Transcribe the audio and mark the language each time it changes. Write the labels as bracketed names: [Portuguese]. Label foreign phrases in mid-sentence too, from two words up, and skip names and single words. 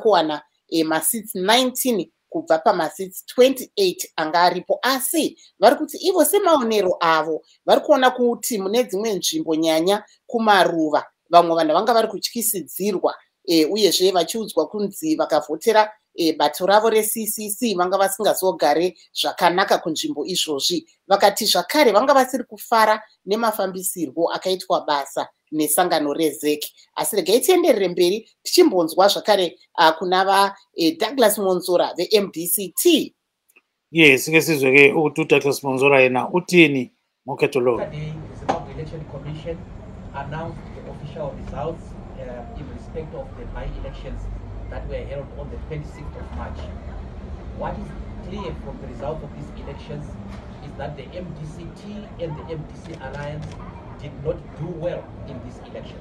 [Shona] kuwana masits 19 kubva pamasits 28 anga aripo, asi vari kuti ivo semaonero avo vari kuona kuti mune dzimwe nzvimbo nyanya kumaruva vamwe vanhu vanga vari kutyisidzirwa uyezve vachiudzwa kunzi vakavhotera bato ravo reCCC vanga vasingazogare zvakanaka kunzvimbo izvozvi. Vakati zvakare vanga vasiri kufara nemafambisirwo akaitwa basa nesangano reZEC. Asi regai tienderere mberi tichimbonzwa zvakare kuna Douglas Monzora veMDCT. [North Ndebele] Yes, sike sizwe ke ukuthi uDouglas Monzora yena uthini ngokhetho lo. [English] The Zimbabwe Election Commission announced the official results in respect of the by-elections that were held on the 26th of March. What is clear from the result of these elections is that the MDCT and the MDC alliance did not do well in these elections.